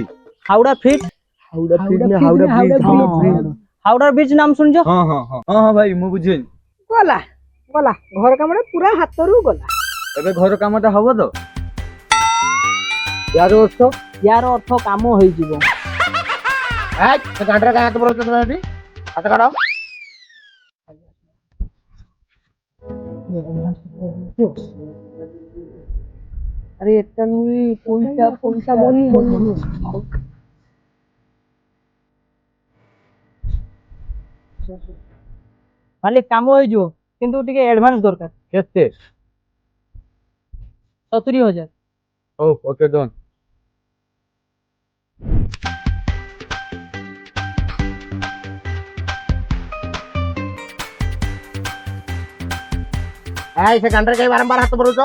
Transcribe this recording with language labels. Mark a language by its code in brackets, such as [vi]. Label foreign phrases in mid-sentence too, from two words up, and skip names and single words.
[or] ହାଉଡା ବ୍ରିଜ ନାମ ଶୁଣିଛ? ହଁ ଭାଇ, ମୁଁ ବୁଝିଲି। ଗଲା ଘର କାମଟା ପୁରା ହାତରୁ ଗଲା। ଏବେ ଘର କାମଟା ହବ ତ? ୟାର ଅର୍ଥ କାମ ହେଇଯିବ। ସେ ଗାଣ୍ଡରେ କାଇଁ ହାତ ବରଉଛ ତମେ ଏଠି? ହାତ କାଢ। ଆରେ ଏଟା ନଇ, ପଇସା ବୋଲି ମାଲିକ କାମ ହେଇଯିବ, କିନ୍ତୁ ଟିକେ ଆଡଭାନ୍ସ ଦରକାର। କେତେ? 70,000। ହଉ, [en] okay done. [or] ସେ ଗାଣ୍ଡରେ କାଇଁ ବାରମ୍ବାର ହାତ ବରଉଛ?